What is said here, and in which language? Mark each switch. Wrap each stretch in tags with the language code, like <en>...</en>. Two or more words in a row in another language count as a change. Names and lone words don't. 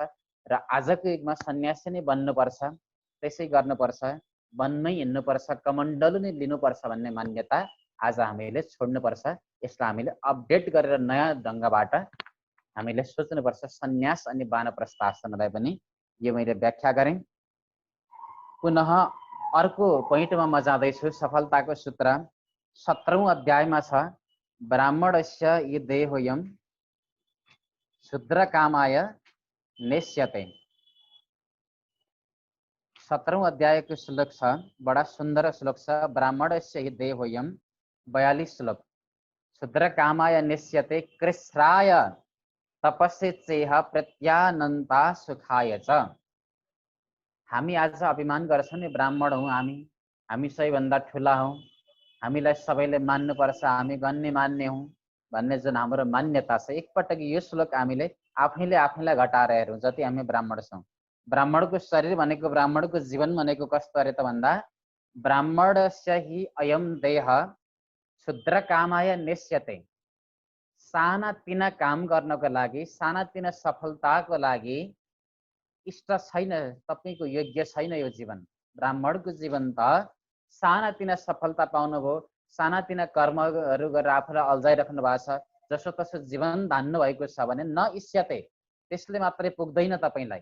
<ne>र आजको युगमा सन्यासी नै बन्नुपर्छ, त्यसै गर्नुपर्छ, वनमै हिँड्नुपर्छ, कमण्डलु नै लिनुपर्छ भन्ने मान्यता आज हामीले छोड्नुपर्छ। यसलाई हामीले अपडेट गरेर नयाँ ढङ्गबाट हामीले सोच्नुपर्छ। सन्यास अनि वानप्रस्थ आश्रमलाई पनि यो मैले व्याख्या गरेँ। पुनः अर्को पोइन्टमा म जाँदैछु। सफलताको सूत्र 17औं अध्यायमा छ,</ne> <sa>ब्राह्मणस्य हि देहोयं शूद्रकामाय नेष्यते।</sa> <ne>17औं अध्यायको श्लोक छ, बडा सुन्दर श्लोक छ।</ne> <sa>ब्राह्मणस्य हि देहोयं, 42 श्लोक। शूद्रकामाय नेष्यते, कृच्छ्राय तपस्से चेह प्रत्यानन्ता सुखाय च।</sa> <ne>हामी आज अभिमान गर्छौँ नि, ब्राह्मण हौँ हामी सबैभन्दा ठुला हौँ, हामीलाई सबैले मान्नुपर्छ, हामी गण्यमान्य हौँ भन्ने जुन हाम्रो मान्यता छ, एकपटक यो श्लोक हामीले आफैले आफैलाई घटाएर हेरौँ। जति हामी ब्राह्मण छौँ, ब्राह्मणको शरीर भनेको, ब्राह्मणको जीवन भनेको कस्तो अरे त भन्दा,</ne> <sa>ब्राह्मणस्य हि अयम देह शूद्रकामाय नेष्यते।</sa> <ne>सानातिना काम गर्नको लागि, सानातिना सफलताको लागि इष्ट छैन, तपाईँको योग्य छैन यो जीवन। ब्राह्मणको जीवन त सानातिना सफलता पाउनुभयो, सानातिना कर्महरू गरेर आफूलाई अल्झाइराख्नु भएको छ, जसो तसो जीवन धान्नु भएको छ भने</ne> <sa>न इष्यते,</sa> <ne>त्यसले मात्रै पुग्दैन तपाईँलाई।</ne>